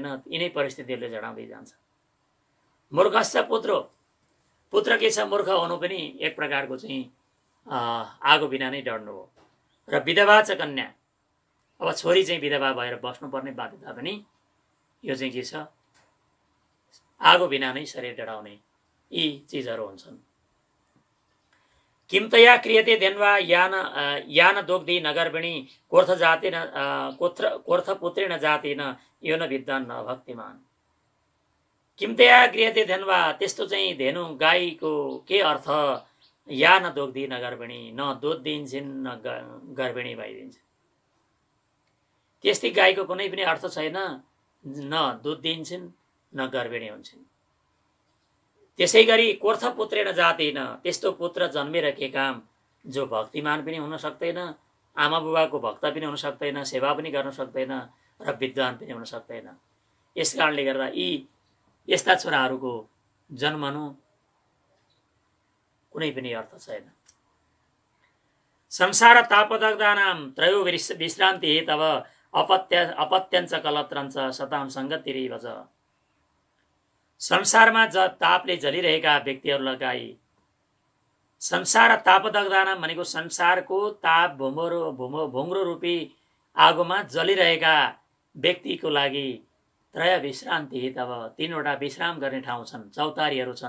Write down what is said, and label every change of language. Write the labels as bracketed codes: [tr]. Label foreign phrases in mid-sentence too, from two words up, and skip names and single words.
[ne] यिनै परिस्थितिहरूले डढाउँदै जान्छ। [sa] मूर्खश्च पुत्रो, [ne] पुत्र के छ, मूर्ख हुनु पनि एक प्रकारको चाहिँ आगो बिना नै डढ्नु हो। र [sa] विधवा च कन्या, [ne] अब छोरी चाहिँ विधवा भएर बस्नुपर्ने बाध्यता पनि यो चाहिँ के छ, आगो बिना नै शरीर डढाउने यी चिजहरू हुन्छन्। [sa] किमतया क्रियते धेन्वा यान दोग्धी नगर्भिणी कोर्थ जातेन कोर्थ पुत्रेण जातेन यो न विद्वान न भक्तिमान। किमतया क्रियते धेन्वा, [ne] त्यस्तो चाहिँ धेनु गाईको के अर्थ, [sa] या न दोग्धी नगर्भिणी, [ne] न दुध दिन्छन् न गर्भिणी भइदिन्छन्। त्यस्तै गाईको कुनै पनि अर्थ छैन, न दुध दिन्छन् न गर्भिणी हुन्छन्। त्यसै गरी [sa] कोर्थ पुत्रेण जातेन, [ne] त्यस्तो पुत्र जन्मेर के काम जो भक्तिमान पनि हुन सक्दैन, आमा बुबाको भक्त पनि हुन सक्दैन, सेवा पनि गर्न सक्दैन र विद्वान पनि हुन सक्दैन। यस कारणले गर्दा यी यस्ता छोराहरूको जन्मनु कुनै पनि अर्थ छैन। [sa] संसार तापदग्धानां त्रयो विश्रान्ति तब अपत्यञ्च कलत्रञ्च सताम सङ्गतिरेव च। [ne] संसारमा तापले जलिरहेका व्यक्तिहरूलाई, [sa] संसार तापदग्धानां [ne] भनेको संसारको ताप भुङ्रो रूपी आगोमा जलिरहेका व्यक्तिको लागि [sa] त्रय विश्रान्ति तब [ne] 3वटा विश्राम गर्ने ठाउँ छन्, चौतारीहरू छन्।